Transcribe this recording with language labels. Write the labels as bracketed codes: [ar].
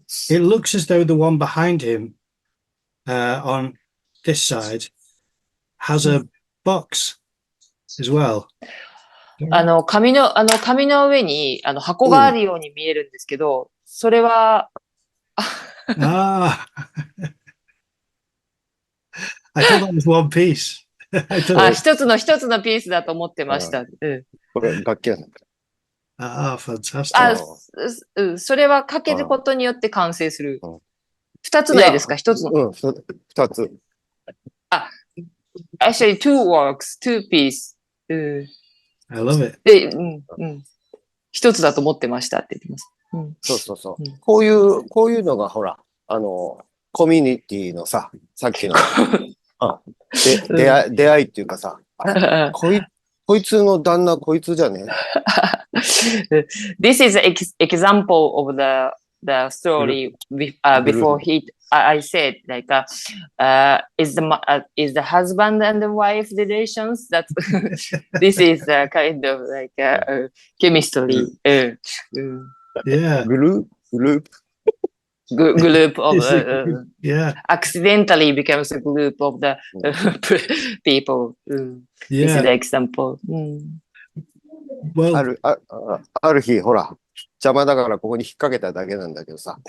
[en] It looks as though the one behind him on this side has a box as well. [ja] 紙の上に、箱があるように見えるんですけど、それは、 [en] Ah, I thought that was one piece. I thought, [ja] 一つのピースだと思ってました。これ楽器屋さんか。 [en] fantastic. [ja] それはかけることによって完成するうん。二つないですか？一つの。二つ。 [en] Actually, two works, two piece. I love it. [ja] で、一つだと思ってましたって言ってます。そう。こういうのがほら、コミュニティのさっきの、出会いっていうかさ、こいつの旦那こいつじゃね [en] This is an example of the story before I said like is the husband and the wife relations that this is a kind of like chemistry Yeah. Group group of Yeah. accidentally becomes a group of the people. This is Yeah. the example. Well, [ja] ある日、ほら、邪魔だからここに引っ掛けただけなんだけどさ。